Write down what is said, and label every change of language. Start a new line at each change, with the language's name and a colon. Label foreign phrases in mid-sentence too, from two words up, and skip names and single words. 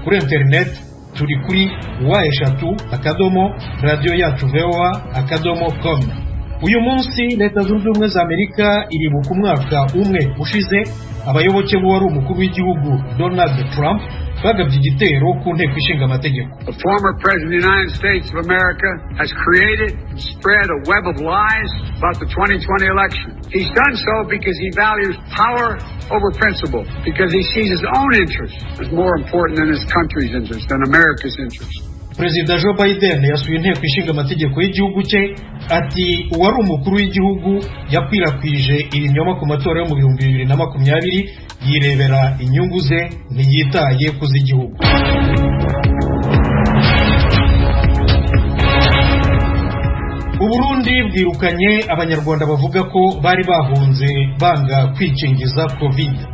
Kinyarwanda: Kuri internet turi kuri wa@radioyacu.voa.com. Uyu munsi Leta Zunze Ubumwe za Amerika iribuka umwaka umwe ushize abayoboke bo wari umukuru w'igihugu Donald Trump bagabye igitero ku nteko ishinga amategeko.
English: The former president of the United States of America has created and spread a web of lies about the 2020 election. He's done so because he values power over principle, because he sees his own interests as more important than his country's interests, than America's interests.
Kinyarwanda: Perezida Joe Biden yasuye inteko ishinga amategeko y'igihugu cye ati uwari umukuru w'igihugu yakwirakwije ibinyoma ku matora yo mu 2020 yirebera inyungu ze ntiyitaye ku z'igihugu. Uburundi bwirukanye abanyarwanda bavuga ko bari bahunze banga kwikingiza COVID.